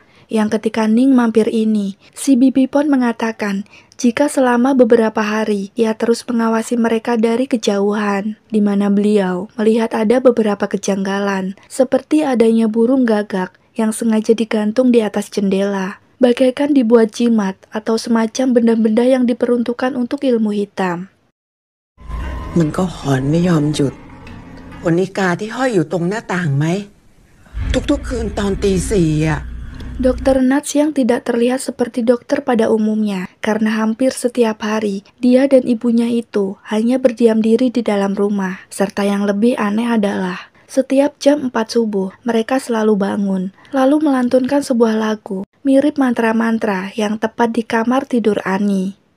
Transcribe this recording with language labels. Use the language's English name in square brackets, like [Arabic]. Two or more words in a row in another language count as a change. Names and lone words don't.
[Indonesian] Yang ketika Ning mampir ini, si Bibi Pon mengatakan jika selama beberapa hari ia terus mengawasi mereka dari kejauhan, di mana beliau melihat ada beberapa kejanggalan, seperti adanya burung gagak yang sengaja digantung di atas jendela, bagaikan dibuat jimat atau semacam benda-benda yang diperuntukkan untuk ilmu hitam. [Thai] มันก็หอนไม่ยอมหยุดขนอีกาที่ห้อยอยู่ตรงหน้าต่างไหมทุกๆคืนตอนตี 4 อ่ะ [Indonesian] Dr. Nuts yang tidak terlihat seperti dokter pada umumnya, karena hampir setiap hari dia dan ibunya itu hanya berdiam diri di dalam rumah. Serta yang lebih aneh adalah, setiap jam 4 subuh mereka selalu bangun, lalu melantunkan sebuah lagu, mirip mantra-mantra yang tepat di kamar tidur Ani.